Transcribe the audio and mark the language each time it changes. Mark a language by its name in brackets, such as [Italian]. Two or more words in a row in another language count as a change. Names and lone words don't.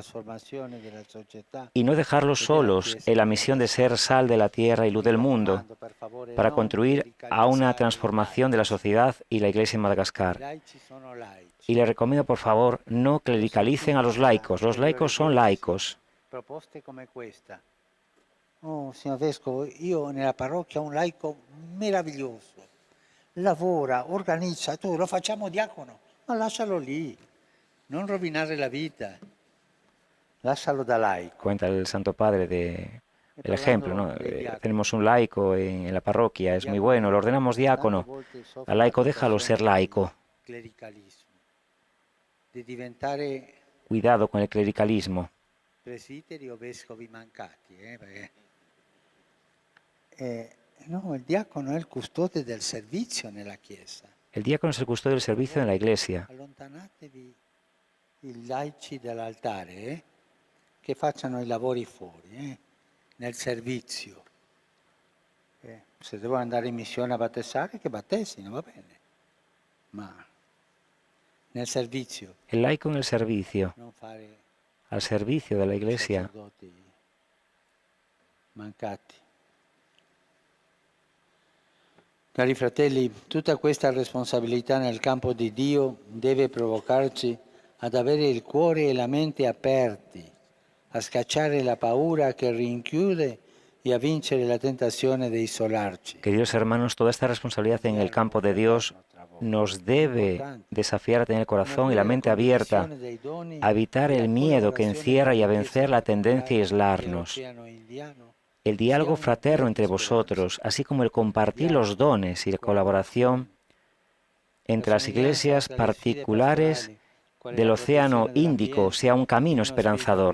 [Spanish] Y no dejarlos solos en la misión de ser sal de la tierra y luz del mundo, para contribuir a una transformación de la sociedad y la Iglesia en Madagascar. Y le recomiendo, por favor, no clericalicen a los laicos. Los laicos son laicos. [Italian] Oh, signor Vescovo, io nella parrocchia ho un laico meraviglioso, lavora, organizza, tu lo facciamo diacono, ma lascialo lì, non rovinare la vita, lascialo da laico. [Spanish] Cuenta el Santo Padre el ejemplo, ¿no? Tenemos un laico en la parroquia, es muy bueno, lo ordenamos diácono, al laico déjalo ser laico. Cuidado con el clericalismo. [Italian] Presbiteri o vescovi mancati, no, il diacono è il custode del servizio nella Chiesa. [Spanish] El diácono es el custodio del servicio en la Iglesia. [Italian] Allontanatevi i laici dall'altare, che facciano i lavori fuori, nel servizio. Se devono andare in missione a battezzare, che battesino, va bene. Ma nel servizio. [Spanish] El laico en el servicio. [Italian] Non fare [Spanish] al servicio de la Iglesia. [Italian] Mancati. Cari fratelli, tutta questa responsabilità nel campo di Dio deve provocarci ad avere il cuore e la mente aperti, a scacciare la paura che rinchiude y a vincere la tentazione di isolarci. [Spanish] Queridos hermanos, toda esta responsabilidad en el campo de Dios nos debe desafiar a tener el corazón y la mente abierta, a evitar el miedo que encierra y a vencer la tendencia a aislarnos. El diálogo fraterno entre vosotros, así como el compartir los dones y la colaboración entre las iglesias particulares del Océano Índico, sea un camino esperanzador.